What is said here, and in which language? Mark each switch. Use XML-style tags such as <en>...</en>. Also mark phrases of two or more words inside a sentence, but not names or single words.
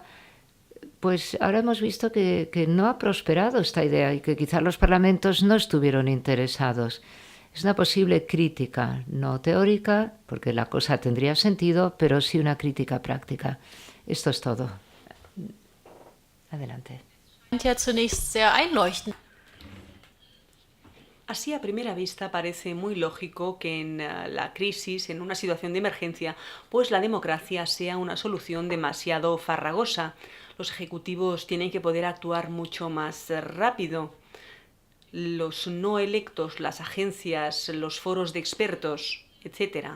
<es>Pues ahora hemos visto que no ha prosperado esta idea y que quizá los parlamentos no estuvieron interesados. Es una posible crítica, no teórica, porque la cosa tendría sentido, pero sí una crítica práctica. Esto es todo. Adelante.</es> <de>Ja zunächst sehr einleuchtend.</de> <es>Así, a primera vista, parece muy lógico que en la crisis, en una situación de emergencia, pues la democracia sea una solución demasiado farragosa. Los ejecutivos tienen que poder actuar mucho más rápido. Los no electos, las agencias, los foros de expertos, etc.</es>